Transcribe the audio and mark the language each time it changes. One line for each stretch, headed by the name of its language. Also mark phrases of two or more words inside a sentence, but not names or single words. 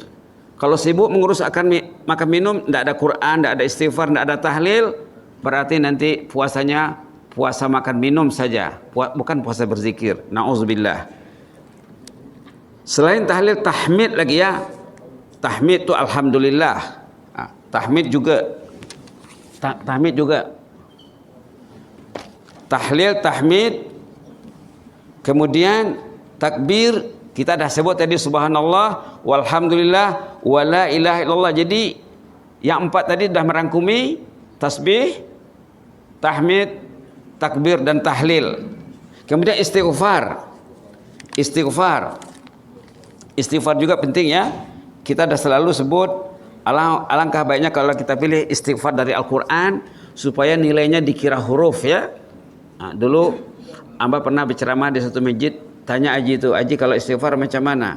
Malay: Kalau sibuk mengurus akan makan minum, tidak ada Quran, tidak ada istighfar, tidak ada tahlil, berarti nanti puasanya puasa makan minum saja, bukan puasa berzikir. Na'udzubillah. Selain tahlil, tahmid lagi ya. Tahmid itu alhamdulillah. Tahmid juga. Tahmid juga. Tahlil, tahmid. Kemudian takbir, kita dah sebut tadi
Arabic: سبحان الله والحمد لله ولا إله إلا الله.
Malay: Jadi yang 4 tadi dah merangkumi tasbih, tahmid, takbir dan tahlil. Kemudian istighfar. Istighfar juga penting ya. Kita dah selalu sebut alangkah baiknya kalau kita pilih istighfar dari Al-Qur'an supaya nilainya dikira huruf ya. Dulu Amba pernah berceramah di satu masjid, tanya Aji itu, Aji kalau istighfar macam mana?